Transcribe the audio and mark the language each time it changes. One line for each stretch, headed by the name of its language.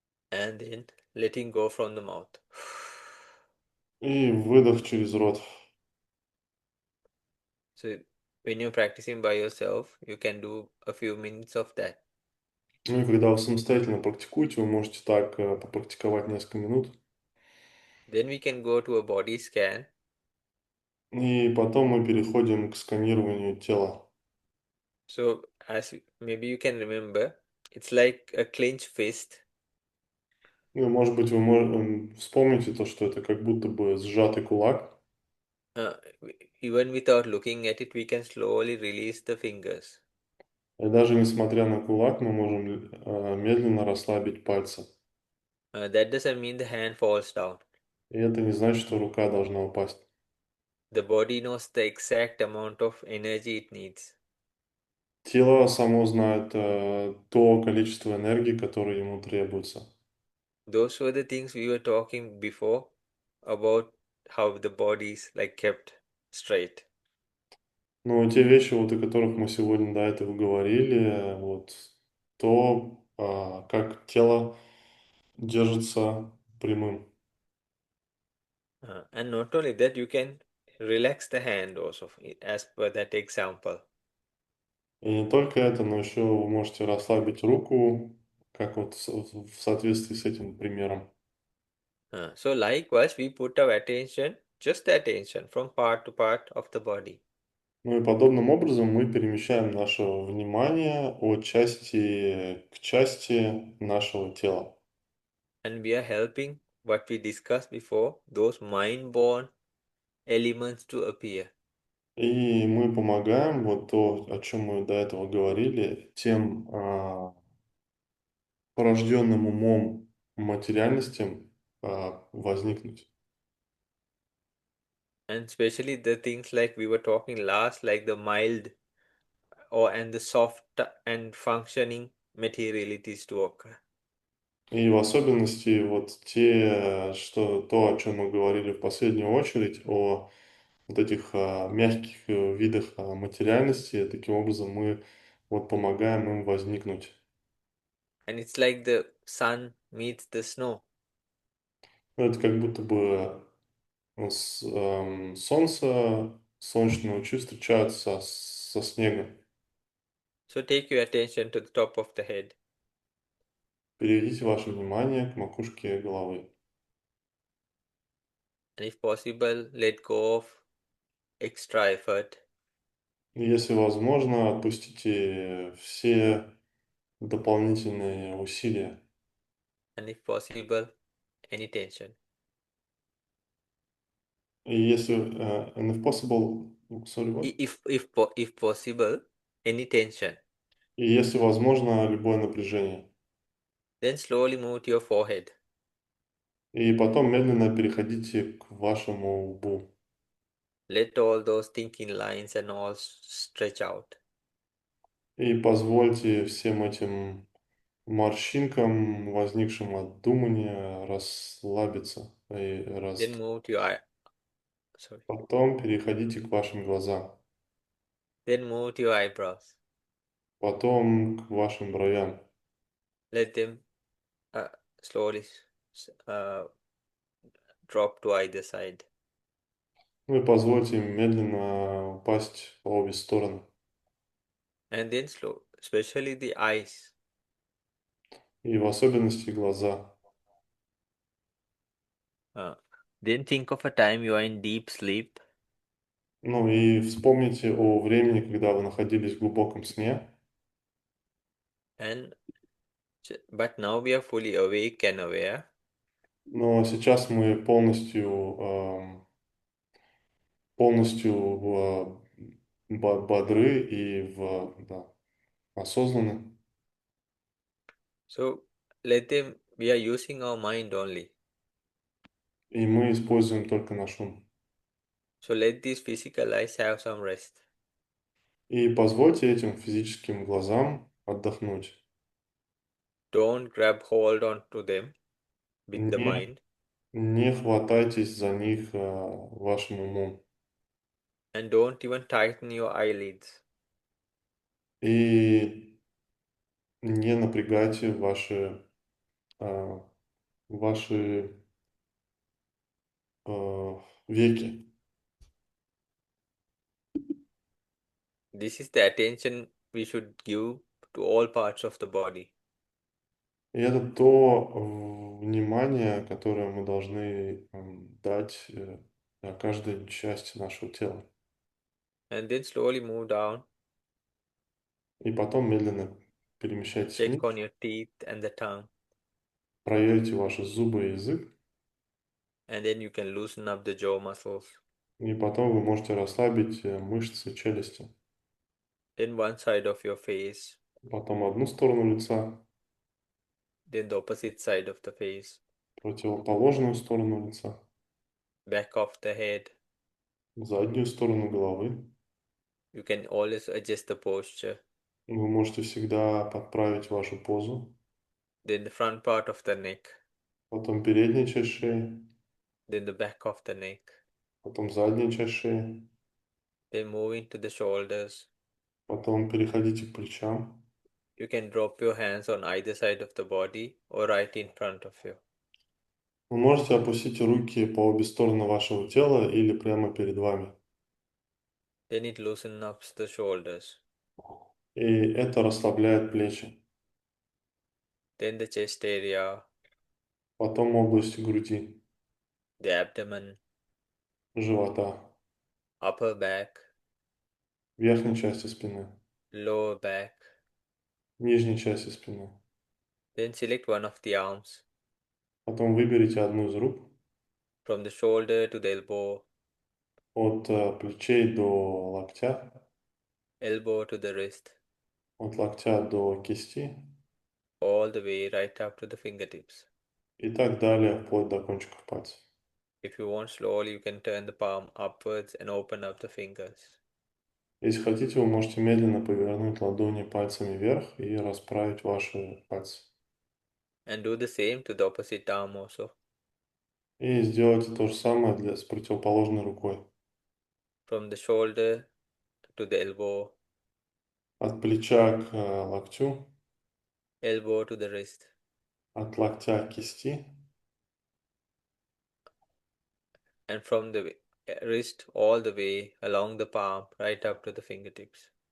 English: and then letting go from the mouth.
Russian: и выдох через рот.
English: So when you're practicing by yourself, you can do a few minutes of that.
Russian: Ну и когда вы самостоятельно практикуете, вы можете так попрактиковать несколько минут.
English: Then we can go to a body scan.
Russian: И потом мы переходим к сканированию тела.
English: So maybe you can remember, it's like a clenched fist.
Russian: Ну, может быть, вы вспомните то, что это как будто бы сжатый кулак.
English: Uh, Even without looking at it, we can slowly release the fingers.
Russian: И даже несмотря на кулак, мы можем медленно расслабить пальцы.
English: That doesn't mean the hand falls down.
Russian: И это не значит, что рука должна упасть.
English: The body knows the exact amount of energy it needs.
Russian: Тело само знает то количество энергии, которое ему требуется.
English: Those were the things we were talking before about how the body is like kept straight.
Russian: Но те вещи, вот, о которых мы сегодня до этого говорили, вот, то, как тело держится прямым.
English: And not only that, you can relax the hand also, as per that example.
Russian: И не только это, но еще вы можете расслабить руку, как вот в соответствии с этим примером.
English: So likewise, we put our attention, just the attention, from part to part of the body.
Russian: Ну и подобным образом мы перемещаем наше внимание от части к части нашего тела.
English: And we are helping what we discussed before, those mind-born elements to appear.
Russian: И мы помогаем, вот то, о чем мы до этого говорили, тем порожденным умом материальностям возникнуть.
English: And especially the things like we were talking last, like the mild and the soft and functioning materialities to occur.
Russian: И в особенности вот то, о чем мы говорили в последнюю очередь, о вот этих мягких видах материальности, таким образом мы вот помогаем им возникнуть.
English: And it's like the sun meets the snow.
Russian: Ну, это как будто бы солнце, солнечные лучи встречаются со снегом.
English: So take your attention to the top of the head.
Russian: Переведите ваше внимание к макушке головы.
English: And if possible, let go of extra effort.
Russian: И если возможно, отпустите все дополнительные усилия.
English: And if possible, any tension.
Russian: И если
English: and if possible, sorry, what? If possible, any tension.
Russian: И если возможно, любое напряжение.
English: Then slowly move to your forehead.
Russian: И потом медленно переходите к вашему лбу.
English: Let all those thinking lines and all stretch out.
Russian: И позвольте всем этим морщинкам, возникшим от думания, расслабиться.
English: Then move to your eye. Sorry.
Russian: Потом переходите к вашим глазам.
English: Then move to your eyebrows.
Russian: Потом к вашим бровям.
English: Let them uh, slowly uh, drop to either side.
Russian: Ну и позвольте им медленно упасть по обе стороны.
English: And then slow, especially the eyes.
Russian: И в особенности глаза.
English: Uh, then think of a time you are in deep sleep.
Russian: Ну и вспомните о времени, когда вы находились в глубоком сне.
English: And but now we are fully awake and aware.
Russian: Но сейчас мы полностью бодры и да, осознаны.
English: So let them. We are using our mind only.
Russian: И мы используем только наш ум.
English: So let these physical eyes have some rest.
Russian: И позвольте этим физическим глазам отдохнуть.
English: Don't grab hold on to them with the
Russian: Не,
English: mind.
Russian: не хватайтесь за них вашим умом.
English: And don't even tighten your eyelids.
Russian: И не напрягайте а, ваши веки.
English: This is the attention we should give to all parts of the body.
Russian: И это то внимание, которое мы должны дать каждой части нашего тела.
English: And then slowly move down,
Russian: И потом медленно перемещайтесь
English: check
Russian: вниз,
English: on your teeth and the tongue,
Russian: проверьте ваши зубы и язык,
English: and then you can loosen up the jaw muscles.
Russian: и потом вы можете расслабить мышцы челюсти.
English: Then one side of your face,
Russian: Потом одну сторону лица,
English: then the opposite side of the face,
Russian: противоположную сторону лица,
English: back of the head.
Russian: заднюю сторону головы.
English: You can always adjust the posture.
Russian: Вы можете всегда подправить вашу позу.
English: Then the front part of the neck,
Russian: Потом передняя часть шеи,
English: then the back of the neck.
Russian: потом задняя часть шеи.
English: Then moving to the shoulders.
Russian: Потом переходите к плечам.
English: You can drop your hands on either side of the body or right in front of you.
Russian: Вы можете опустить руки по обе стороны вашего тела или прямо перед вами.
English: Then it loosens up the shoulders.
Russian: И это расслабляет плечи.
English: Then the chest area,
Russian: Потом область груди,
English: the abdomen,
Russian: живота,
English: upper back,
Russian: верхней части спины,
English: lower back.
Russian: нижней части спины.
English: Then select one of the arms
Russian: Потом выберите одну из рук
English: from the shoulder to the elbow,
Russian: от плечей до локтя,
English: elbow to the wrist,
Russian: от локтя до кисти
English: all the way right up to the fingertips.
Russian: и так далее, вплоть до кончиков пальцев.
English: If you want slowly, you can turn the palm upwards and open up the fingers.
Russian: Если хотите, вы можете медленно повернуть ладони пальцами вверх и расправить ваши пальцы.
English: And do the same to the opposite arm also.
Russian: И сделайте то же самое с противоположной рукой.
English: From the shoulder to the elbow,
Russian: От плеча к локтю,
English: elbow to the wrist,
Russian: от локтя к кисти
English: and from the wrist all the way along the palm right up to the fingertips.